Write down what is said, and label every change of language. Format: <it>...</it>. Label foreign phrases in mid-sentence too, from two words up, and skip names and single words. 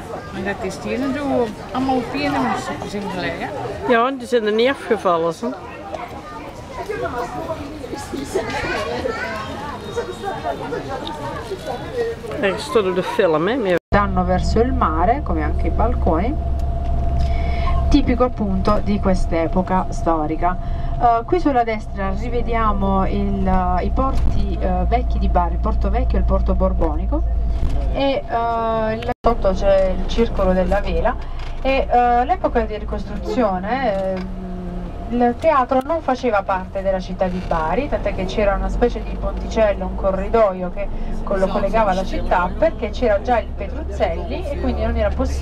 <nl>Maar dat is hier natuurlijk allemaal pienemussen in gelegen. Ja, die zijn er niet afgevallen. Zo.</nl> <it>È stato del film, danno verso il mare, come anche i balconi, tipico appunto di quest'epoca storica. Qui sulla destra rivediamo i porti vecchi di Bari, il Porto Vecchio e il Porto Borbonico, e sotto c'è il Circolo della Vela, e l'epoca di ricostruzione il teatro non faceva parte della città di Bari, tant'è che c'era una specie di ponticello, un corridoio che lo collegava alla città, perché c'era già il Petruzzelli e quindi non era possibile.</it>